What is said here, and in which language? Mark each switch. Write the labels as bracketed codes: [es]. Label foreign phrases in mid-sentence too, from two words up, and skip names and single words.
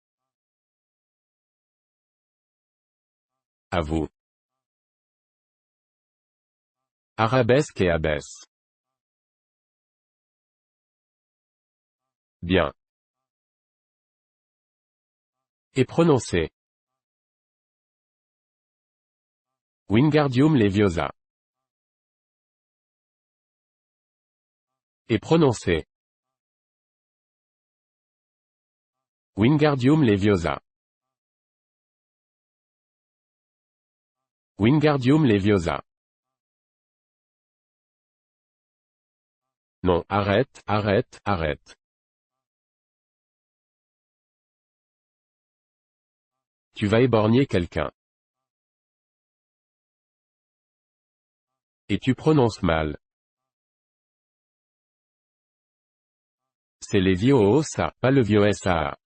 [fr] À vous. Arabesque et abaisse. Bien. Et prononcez. Wingardium Leviosa. Et prononcez. Wingardium Leviosa. Wingardium Leviosa. Non, arrête, arrête, arrête. Tu vas éborgner quelqu'un. Et tu prononces mal. C'est Leviosa, pas Leviosa.